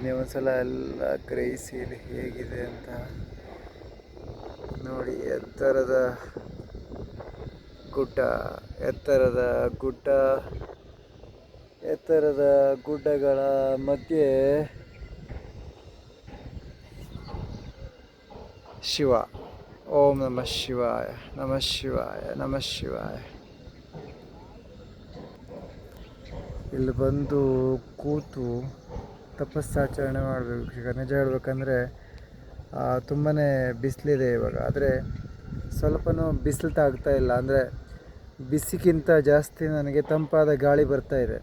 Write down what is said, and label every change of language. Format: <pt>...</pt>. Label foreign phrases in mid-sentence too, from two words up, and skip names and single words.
<kn>ನೀವು ಒಂದ್ಸಲ ಎಲ್ಲ ಗ್ರಹಿಸಿ ಇಲ್ಲಿ ಹೇಗಿದೆ ಅಂತ ನೋಡಿ. ಎತ್ತರದ ಗುಡ್ಡಗಳ ಮಧ್ಯೆ ಶಿವ.</kn> <sa>ಓಂ ನಮಃ ಶಿವಾಯ, ನಮಃ ಶಿವಾಯ, ನಮಃ ಶಿವಾಯ.</sa> <kn>ಇಲ್ಲಿ ಬಂದು ಕೂತು ತಪಸ್ಸಾಚರಣೆ ಮಾಡಬೇಕು. ಈಗ ನಿಜ ಹೇಳ್ಬೇಕಂದ್ರೆ ತುಂಬಾ ಬಿಸಿಲಿದೆ ಇವಾಗ, ಆದರೆ ಸ್ವಲ್ಪನೂ ಬಿಸಿಲು ತಾಗ್ತಾ ಇಲ್ಲ. ಅಂದರೆ ಬಿಸಿಗಿಂತ ಜಾಸ್ತಿ ನನಗೆ ತಂಪಾದ ಗಾಳಿ ಬರ್ತಾ ಇದೆ.</kn>